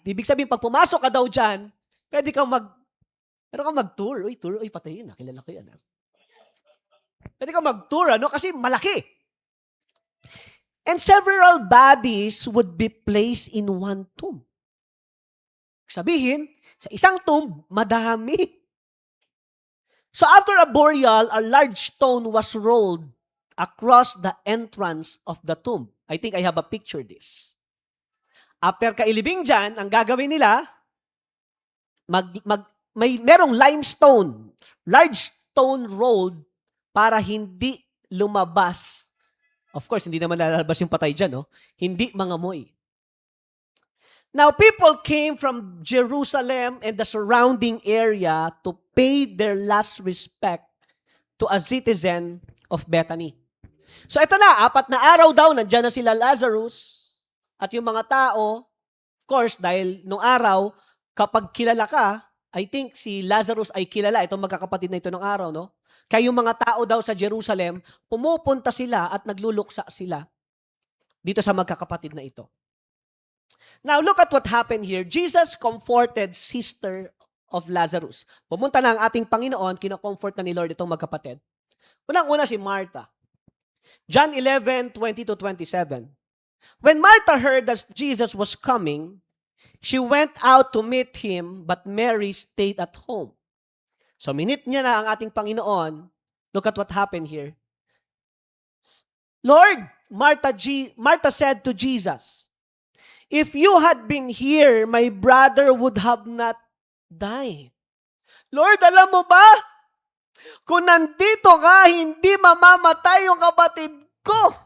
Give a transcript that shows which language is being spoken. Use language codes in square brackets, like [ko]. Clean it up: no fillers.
[tl] Ibig sabihin, pag pumasok ka daw dyan, pwede kang mag-tour. Tour. Patay yun. Kilala ko yan. Pwede kang mag-tour, kasi malaki. [en] And several bodies would be placed in one tomb. [tl] Sabihin, sa isang tomb, madami. [en] So after a burial, a large stone was rolled across the entrance of the tomb. I think I have a picture this. [tl] After kailibing dyan, ang gagawin nila, merong limestone, [en] large stone rolled [tl] para hindi lumabas. Of course, hindi naman lalabas yung patay dyan, no? Hindi mangamoy. [en] Now, people came from Jerusalem and the surrounding area to pay their last respect to a citizen of Bethany. [tl] So ito na, 4 na araw daw, nandiyan na sila Lazarus at yung mga tao, [en] of course, [tl] dahil nung araw, kapag kilala ka, I think si Lazarus ay kilala, itong magkakapatid na ito nung araw, no? Kaya yung mga tao daw sa Jerusalem, pumupunta sila at nagluluksa sila dito sa magkakapatid na ito. [en] Now, look at what happened here. Jesus comforted sister of Lazarus. [tl] Pumunta na ang ating Panginoon, kino-comfort na ni Lord itong magkapatid. Unang-una si Martha. [en] John 11:20-27. When Martha heard that Jesus was coming, she went out to meet him, but Mary stayed at home. [tl] So, minute niya na ang ating Panginoon. [en] Look at what happened here. Lord, Martha said to Jesus, if you had been here, my brother would have not died. Lord, [tl] alam mo ba? Kung nandito ka, hindi mamamatay yung kapatid ko.